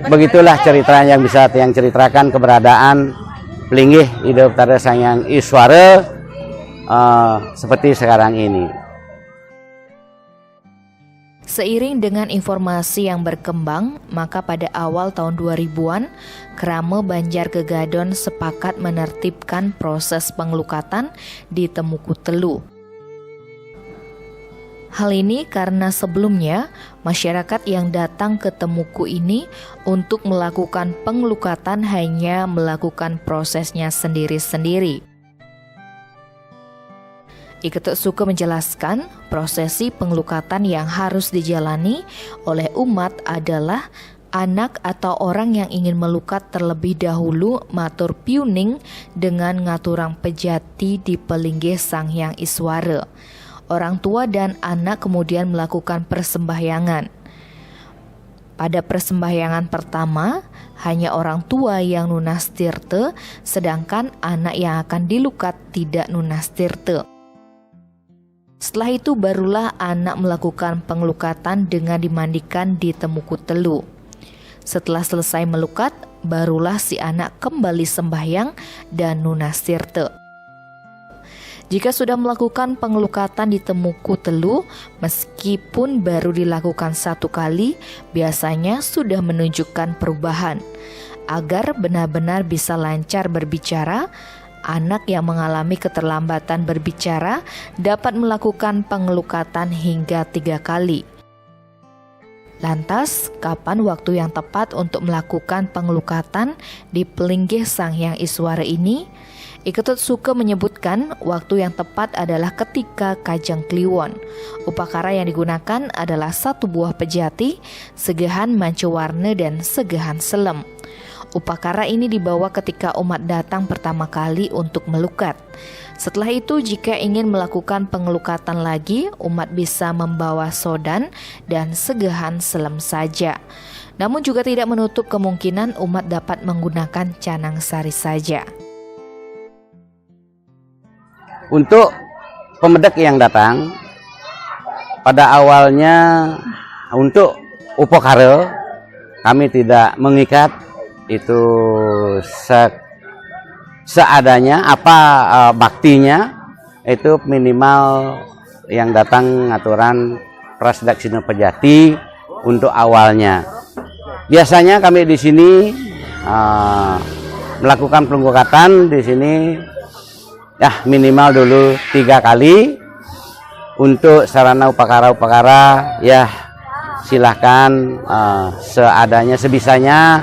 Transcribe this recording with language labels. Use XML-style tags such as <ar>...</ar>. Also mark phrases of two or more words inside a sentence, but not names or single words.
<id>Begitulah cerita yang bisa yang ceritakan keberadaan pelinggih ide Betara Sang Hyang Iswara seperti sekarang ini. Seiring dengan informasi yang berkembang, maka pada awal tahun 2000-an, Krama Banjar Gegadon sepakat menertibkan proses pengelukatan di Temuku Telu. Hal ini karena sebelumnya, masyarakat yang datang ke Temuku ini untuk melakukan pengelukatan hanya melakukan prosesnya sendiri-sendiri. Iketut Suke menjelaskan, prosesi pengelukatan yang harus dijalani oleh umat adalah anak atau orang yang ingin melukat terlebih dahulu</id> <ban>matur piuning</ban> <id>dengan</id> <ban>ngaturang pejati</ban> <id>di pelinggih Sang Hyang Iswara. Orang tua dan anak kemudian melakukan persembahyangan. Pada persembahyangan pertama, hanya orang tua yang</id> <ban>nunas tirte,</ban> <id>sedangkan anak yang akan dilukat tidak</id> <ban>nunas tirte.</ban> <id>Setelah itu barulah anak melakukan pengelukatan dengan dimandikan di Temuku Telu. Setelah selesai melukat, barulah si anak kembali sembahyang dan</id> <ban>nunas tirte.</ban> <id>Jika sudah melakukan pengelukatan di temuku telu, meskipun baru dilakukan 1 kali, biasanya sudah menunjukkan perubahan. Agar benar-benar bisa lancar berbicara, anak yang mengalami keterlambatan berbicara dapat melakukan pengelukatan hingga 3 kali. Lantas, kapan waktu yang tepat untuk melakukan pengelukatan di pelinggih Sang Hyang Iswara ini? Iketut Suke menyebutkan waktu yang tepat adalah ketika Kajang Kliwon. Upakara yang digunakan adalah 1 buah pejati,</id> <ban>segehan mancewarna</ban> <id>dan</id> <ban>segehan selem.</ban> <id>Upakara ini dibawa ketika umat datang pertama kali untuk melukat. Setelah itu, jika ingin melakukan pengelukatan lagi, umat bisa membawa sodan dan</id> <ban>segehan selem</ban> <id>saja. Namun juga tidak menutup kemungkinan umat dapat menggunakan</id> <ban>canang sari</ban> <id>saja. Untuk pemedek yang datang, pada awalnya untuk upakara kami tidak mengikat, itu seadanya baktinya, itu minimal yang datang aturan prasdaksina pejati untuk awalnya. Biasanya kami di sini melakukan pengelukatan di sini ya minimal dulu 3 kali. Untuk sarana upakara ya silahkan seadanya sebisanya.</id>